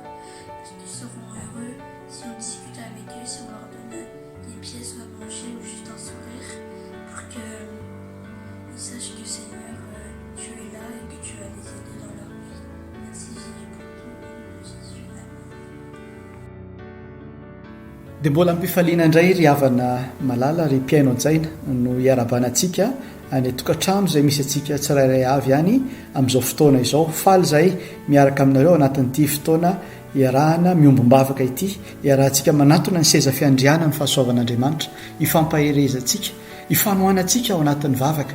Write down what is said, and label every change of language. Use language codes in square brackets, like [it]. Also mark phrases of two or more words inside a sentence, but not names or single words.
[fr] Parce qu'ils seront heureux si on discute avec eux, si on leur donne des pièces à manger ou juste un sourire, pour qu'ils sachent que Seigneur, tu es là et que tu vas les aider dans leur vie. Merci Jésus pour ton nom de Jésus. [mg] dia mbola mipifaliana indray ry havana malala ry mpiaino an-tsaina no iarabanantsika any tokantrano izay misy antsika tsirairay avy any amin'izao fotoana izao. Faly izay miaraka aminareo anatin'ity fotoana iarahana miombombavaka ity, iarahantsika manatona ny seza fiandriana ny fahasoavan'Andriamanitra, ifampaherezantsika, ifanohanantsika ao anatin'ny vavaka.